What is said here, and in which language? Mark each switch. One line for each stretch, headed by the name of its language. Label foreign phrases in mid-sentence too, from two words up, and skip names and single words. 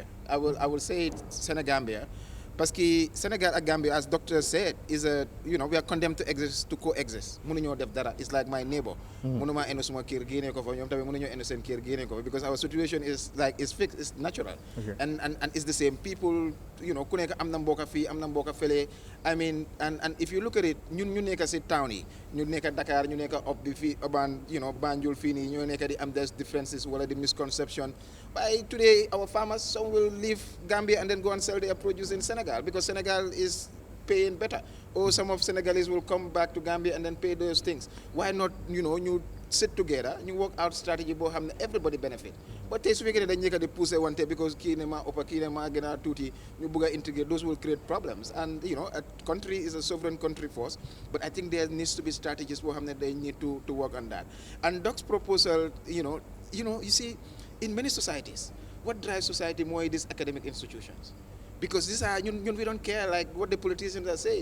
English: I will say it Senegambia, because Senegal and Gambia, as doctor said, is a, you know, we are condemned to coexist. It's like my neighbor. Because our situation is like fixed, it's natural. Okay. And it's the same. People, you know, I mean, and if you look at it,
Wolof: ñu nekk ci town yi, ñu nekk Dakar, ñu nekk up bi fi urban,
English: you know,
Wolof: Banjul fii nii, ñu nekk di am
French: des differences
Wolof: wala
English: the misconception. But today our farmers, some will leave Gambia and then go and sell their produce in Senegal, because Senegal is paying better. Or some of Senegalese will come back to Gambia and then pay those things. Why not, you know, you sit together, you work out strategy
Wolof: bo xamne
English: everybody benefit.
Wolof: But su fekkee dañ ñëk di pousser wante because kii ne ma ëpp kii ne ma gën a tuuti, ñu bëgg a integrate,
English: those will create problems. And you know, a country is a sovereign country first, but I think there needs to be strategies
Wolof: bo xamne
English: they need to work on that. And Doc's proposal, you see, in many societies, what drives society more is these academic institutions. Because these are, we don't care like what the politicians are saying.